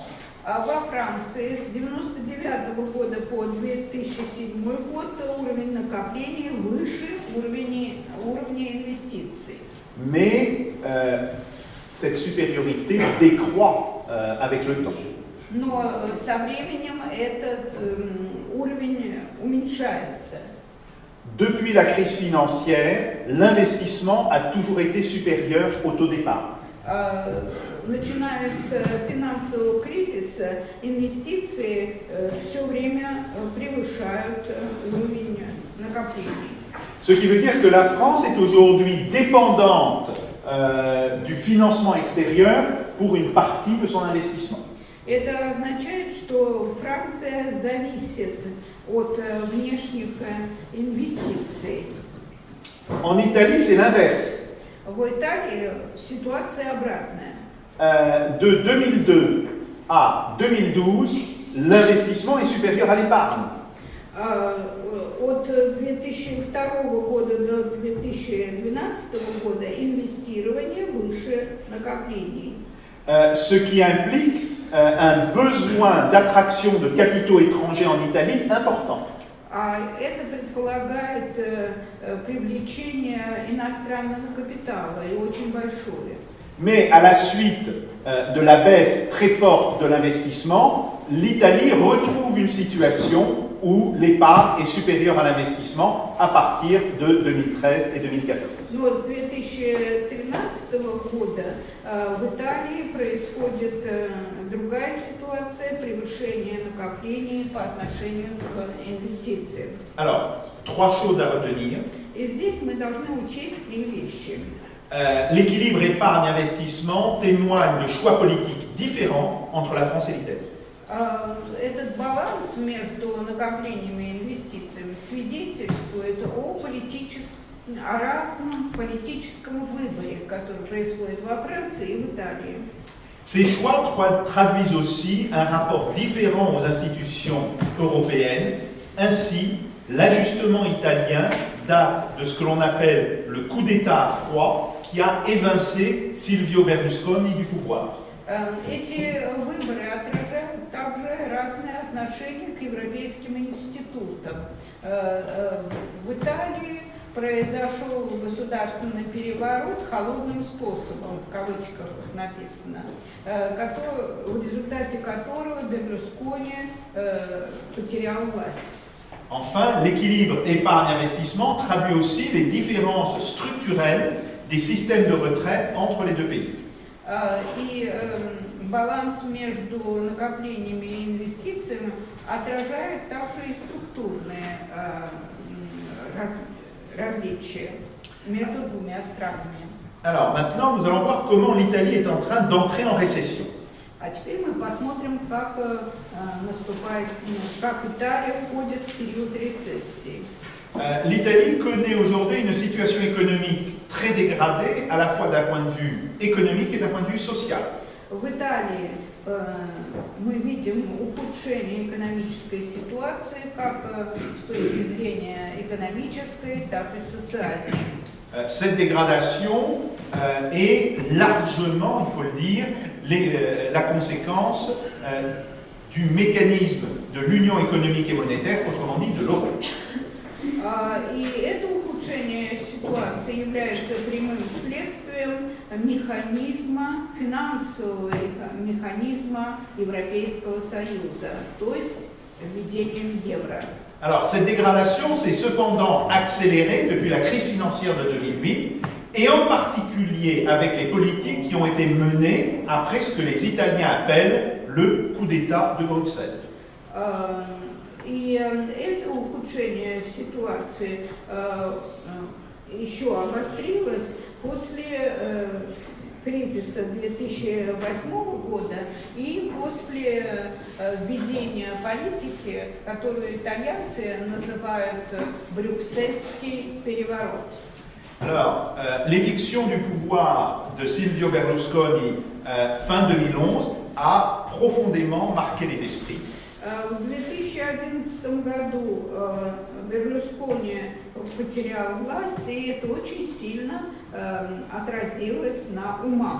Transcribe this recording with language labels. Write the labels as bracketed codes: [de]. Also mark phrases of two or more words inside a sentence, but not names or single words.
[ru] Во Франции с 1999 года по 2007 год уровень накопления выше уровня инвестиций. [fr] Mais cette supériorité décroît avec le temps. [ru] Но со временем этот уровень уменьшается. [fr] Depuis la crise financière, l'investissement a toujours été supérieur au taux d'épargne. [ru] Начиная с финансового кризиса, инвестиции все время превышают уровень накоплений. [fr] Ce qui veut dire que la France est aujourd'hui dépendante du financement extérieur pour une partie de son investissement. [ru] Это означает, что Франция зависит от внешних инвестиций. [fr] En Italie, c'est l'inverse. [ru] В Италии ситуация обратная. [fr] De 2002 à 2012, l'investissement est supérieur à l'épargne. [ru] От 2002 года до 2012 года инвестирование выше накоплений. [fr] Ce qui implique un besoin d'attraction de capitaux étrangers en Italie important. [ru] Это предполагает привлечение иностранного капитала, и очень большое. [fr] Mais à la suite de la baisse très forte de l'investissement, l'Italie retrouve une situation où l'épargne est supérieure à l'investissement à partir de 2013 et 2014. [ru] Но с 2013 года в Италии происходит другая ситуация, превышение накоплений по отношению к инвестициям. [fr] Alors, trois choses à retenir. [ru] И здесь мы должны учесть три вещи. [fr] L'équilibre épargne-investissement témoigne de choix politiques différents entre la France et l'Italie. [ru] Этот баланс между накоплениями и инвестициями свидетельствует о разном политическом выборе, который происходит во Франции и в Италии. [fr] Ces choix traduisent aussi un rapport différent aux institutions européennes. Ainsi, l'ajustement italien date de ce que l'on appelle le coup d'État à froid qui a évincé Silvio Berlusconi du pouvoir. [ru] Эти выборы отражают также разные отношение к европейским институтам. В Италии произошел государственный переворот холодным способом, в кавычках написано, в результате которого Берлускони потерял власть. [fr] Enfin, l'équilibre épargne-investissement traduit aussi les différences structurelles des systèmes de retraite entre les deux pays. [ru] И баланс между накоплениями и инвестициями отражает также и структурные различия между двумя странами. [fr] Alors maintenant, nous allons voir comment l'Italie est en train d'entrer en récession. [ru] А теперь мы посмотрим, как Италия входит в период рецессии. [fr] L'Italie connaît aujourd'hui une situation économique très dégradée, à la fois d'un point de vue économique et d'un point de vue social. [ru] В Италии мы видим ухудшение экономической ситуации как с точки зрения экономической, так и социальной. [fr] Cette dégradation est largement, il faut le dire, la conséquence du mécanisme de l'union économique et monétaire, autrement dit de l'euro. [ru] И это ухудшение ситуации является прямым следствием финансового механизма Европейского Союза, то есть введением евро. [fr] Alors, cette dégradation s'est cependant accélérée depuis la crise financière de 2008 et en particulier avec les politiques qui ont été menées après ce que les Italiens appellent le coup d'État de Bruxelles. [ru] И это ухудшение ситуации еще обострилось после кризиса 2008 года и после введения политики, которую итальянцы называют брюссельский переворот. [fr] Alors, l'éviction du pouvoir de Silvio Berlusconi fin 2011 a profondément marqué les esprits. [ru] В 2011 году Берлускони потерял власть, и это очень сильно отразилось на умах.